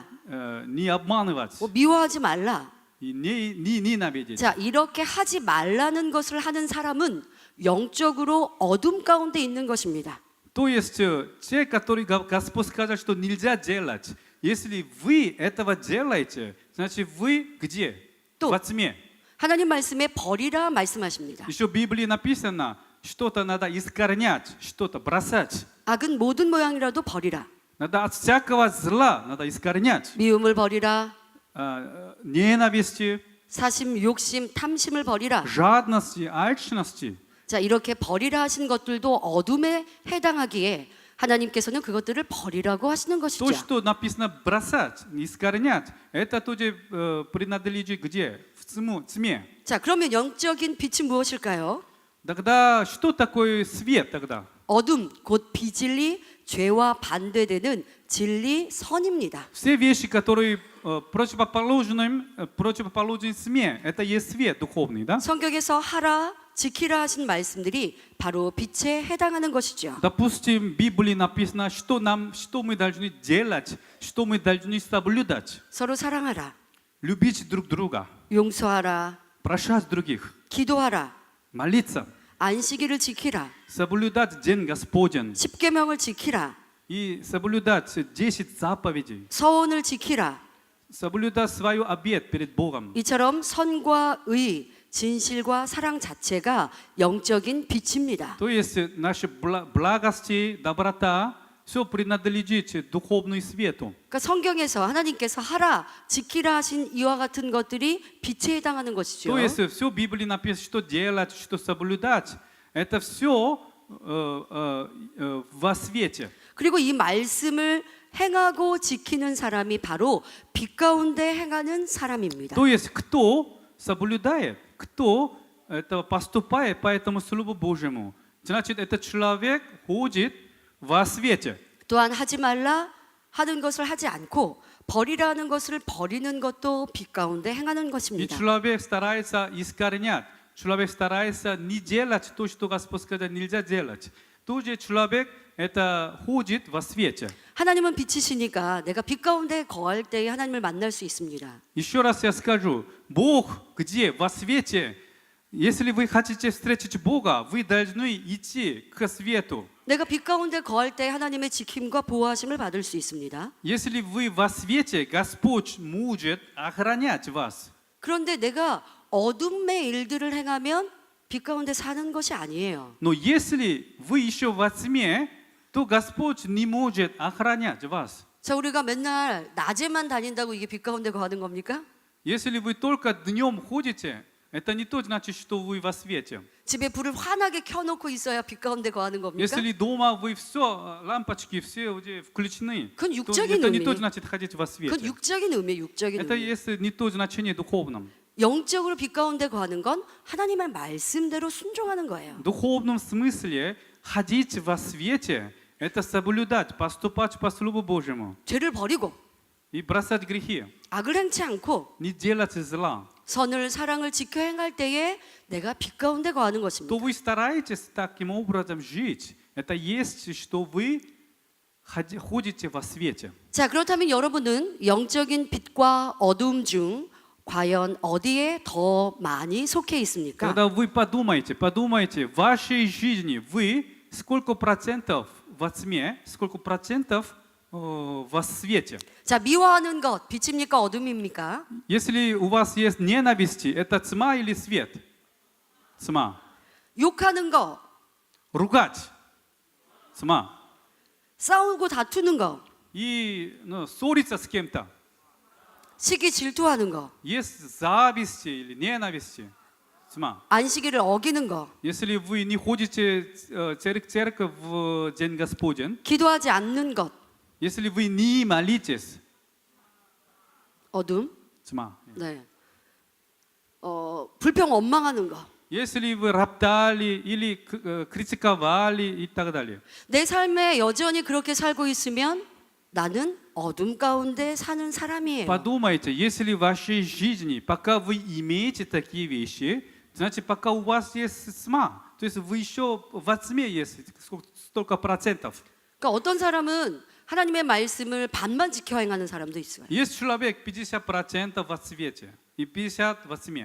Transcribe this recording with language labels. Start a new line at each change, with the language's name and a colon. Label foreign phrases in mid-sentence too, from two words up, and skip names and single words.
Russian: не обманывать,
Korean: 미워하지 말라.
Russian: и не ненавидеть.
Korean: 자, 이렇게 하지 말라는 것을 하는 사람은 영적으로 어둠 가운데 있는 것입니다.
Russian: То есть те, которые Господь сказал, что нельзя делать, если вы этого делаете, значит вы где?
Korean: 또.
Russian: Во тьме.
Korean: 하나님 말씀에 버리라 말씀하십니다.
Russian: Еще в Библии написано, что-то надо искоренять, что-то бросать.
Korean: 악은 모든 모양이라도 버리라.
Russian: Надо от всякого зла надо искоренять.
Korean: 미움을 버리라.
Russian: Ненависти,
Korean: 사심, 욕심, 탐심을 버리라.
Russian: жадности, алчности.
Korean: 자, 이렇게 버리라 하신 것들도 어둠에 해당하기에 하나님께서는 그것들을 버리라고 하시는 것이죠.
Russian: То, что написано бросать, искоренять, это тоже принадлежит где? В тьме.
Korean: 자, 그러면 영적인 빛은 무엇일까요?
Russian: Тогда что такое свет тогда?
Korean: 어둠, 곧 비진리, 죄와 반대되는 진리, 선입니다.
Russian: Все вещи, которые противоположны тьме, это есть свет духовный, да?
Korean: 성경에서 하라, 지키라 하신 말씀들이 바로 빛에 해당하는 것이죠.
Russian: Допустим, в Библии написано, что мы должны делать, что мы должны соблюдать.
Korean: 서로 사랑하라,
Russian: Любить друг друга,
Korean: 용서하라,
Russian: прощать других,
Korean: 기도하라,
Russian: молиться,
Korean: 안식일을 지키라,
Russian: соблюдать День Господень
Korean: 십계명을 지키라,
Russian: и соблюдать 10 заповедей,
Korean: 서원을 지키라.
Russian: соблюдать свою обет перед Богом.
Korean: 이처럼 선과 의, 진실과 사랑 자체가 영적인 빛입니다.
Russian: То есть наши благости, доброта, все принадлежит духовному свету.
Korean: 그러니까 성경에서 하나님께서 하라, 지키라 하신 이와 같은 것들이 빛에 해당하는 것이죠.
Russian: То есть все в Библии написано, что делать, что соблюдать. Это все во свете.
Korean: 그리고 이 말씀을 행하고 지키는 사람이 바로 빛 가운데 행하는 사람입니다.
Russian: То есть кто соблюдает, кто это поступает по этому Слову Божьему, значит, этот человек ходит во свете.
Korean: 또한 하지 말라 하는 것을 하지 않고 버리라는 것을 버리는 것도 빛 가운데 행하는
Russian: И
Korean: 것입니다.
Russian: человек старается искоренять, человек старается не делать то, что Господь сказал, нельзя делать. Тоже человек это ходит во свете.
Korean: 하나님은 빛이시니까 내가 빛 가운데 거할 때에 하나님을 만날 수 있습니다.
Russian: Еще раз я скажу, Бог где? Во свете. Если вы хотите встретить Бога, вы должны идти к свету.
Korean: 내가 빛 가운데 거할 때 하나님의 지킴과 보호하심을 받을 수 있습니다.
Russian: Если вы во свете, Господь может охранять вас.
Korean: 그런데 내가 어둠의 일들을 행하면 빛 가운데 사는 것이 아니에요.
Russian: Но если вы еще во тьме, то Господь не может охранять вас.
Korean: 자, 우리가 맨날 낮에만 다닌다고 이게 빛 가운데 거하는 겁니까?
Russian: Если вы только днем ходите, это не то значит, что вы во свете.
Korean: 집에 불을 환하게 켜놓고 있어야 빛 가운데 거하는 겁니까?
Russian: Если дома вы все, лампочки все уже включены,
Korean: 그건
Russian: то
Korean: 육적인
Russian: это не
Korean: 의미.
Russian: то значит ходить во
Korean: 그건
Russian: свете.
Korean: 육적인 의미예요, 육적인
Russian: Это
Korean: 의미.
Russian: есть не то значение духовном.
Korean: 영적으로 빛 가운데 거하는 건 하나님의 말씀대로 순종하는 거예요.
Russian: В духовном смысле ходить во свете – это соблюдать, поступать по Слову Божьему
Korean: 죄를 버리고
Russian: и бросать грехи,
Korean: 악을 행치 않고
Russian: не делать зла.
Korean: 선을 사랑을 지켜 행할 때에 내가 빛 가운데 거하는 것입니다.
Russian: То вы стараетесь таким образом жить. Это есть, что вы ходите во свете.
Korean: 자, 그렇다면 여러분은 영적인 빛과 어둠 중 과연 어디에 더 많이 속해 있습니까?
Russian: Когда вы подумаете, в вашей жизни вы сколько процентов во тьме, сколько процентов во свете.
Korean: 자, 미워하는 것 빛입니까 어둠입니까?
Russian: Если у вас есть ненависть, это тьма или свет? Тьма.
Korean: 욕하는 것,
Russian: Ругать. Тьма.
Korean: 싸우고 다투는 것,
Russian: И ссориться с кем-то.
Korean: 시기 질투하는 것,
Russian: Есть зависть или ненависть. Тьма.
Korean: 안식일을 어기는 것,
Russian: Если вы не ходите в церковь в День Господень,
Korean: 기도하지 않는 것,
Russian: если вы не молитесь,
Korean: 어둠,
Russian: тьма.
Korean: 네, 불평 원망하는 것,
Russian: Если вы роптали или критиковали и так далее.
Korean: 내 삶에 여전히 그렇게 살고 있으면 나는 어둠 가운데 사는 사람이에요.
Russian: Подумайте, если в вашей жизни, пока вы имеете такие вещи, значит, пока у вас есть тьма, то есть вы еще во тьме есть столько процентов.
Korean: 그러니까 어떤 사람은 하나님의 말씀을 반만 지켜 행하는 사람도 있어요.
Russian: Есть человек 50% во свете и 50% во тьме.